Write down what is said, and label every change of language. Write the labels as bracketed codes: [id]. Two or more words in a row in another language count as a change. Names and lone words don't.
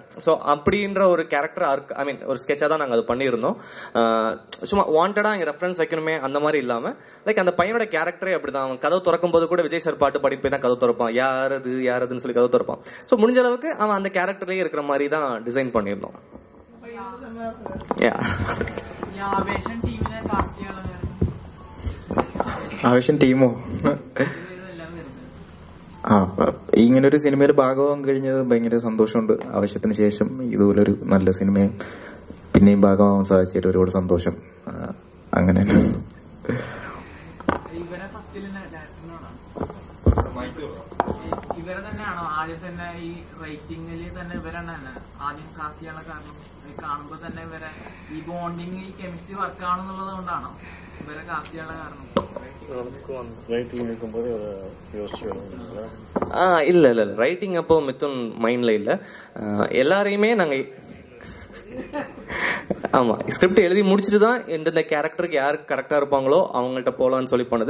[ta] ஸோ அப்படின்ற ஒரு கேரக்டர் [en] I mean [ta] ஒரு ஸ்கெட்சாக தான் நாங்கள் அது பண்ணியிருந்தோம். சும்மா வாண்டடாக இங்கே ரெஃபரன்ஸ் வைக்கணுமே அந்த மாதிரி இல்லாமல் லைக் அந்த பையனோட கேரக்டரே அப்படி தான். அவன் கதவு திறக்கும் போது கூட விஜய் சார் பாட்டு பாடி போய் தான் கதவு திறப்பான். யாரதுன்னு சொல்லி கதவு திறப்பான். ஸோ முடிஞ்ச அளவுக்கு அவன் அந்த கேரக்டர்லேயே இருக்கிற மாதிரி தான் டிசைன் பண்ணியிருந்தோம். [ml] ആവേശം ടീമോ ഇങ്ങനൊരു സിനിമയിൽ ഭാഗമാകാൻ കഴിഞ്ഞത് ഭയങ്കര സന്തോഷമുണ്ട്. ആവശ്യത്തിന് ശേഷം ഇതുപോലൊരു നല്ല സിനിമയും പിന്നെയും ഭാഗമാകാൻ സാധിച്ചതിൽ ഒരുപാട് സന്തോഷം. അങ്ങനെ കാണുമ്പോ തന്നെ ഇവരെ ഈ ബോണ്ടിങ് ഈ [en] chemistry work [ml] ആണെന്നുള്ളത് കൊണ്ടാണോ ഇവരെ കാസ്റ്റ് ചെയ്യാനുള്ള കാരണം? [ta] இல்ல ரைட்டிங் அப்போ மித்துன் மைண்ட்ல இல்ல. எல்லாரையுமே நாங்க ஆமா ஸ்கிரிப்ட் எழுதி முடிச்சுட்டு தான் எந்தெந்த கேரக்டருக்கு யார் கரெக்டா இருப்பாங்களோ அவங்கள்ட்ட போலான்னு சொல்லி பண்ணது.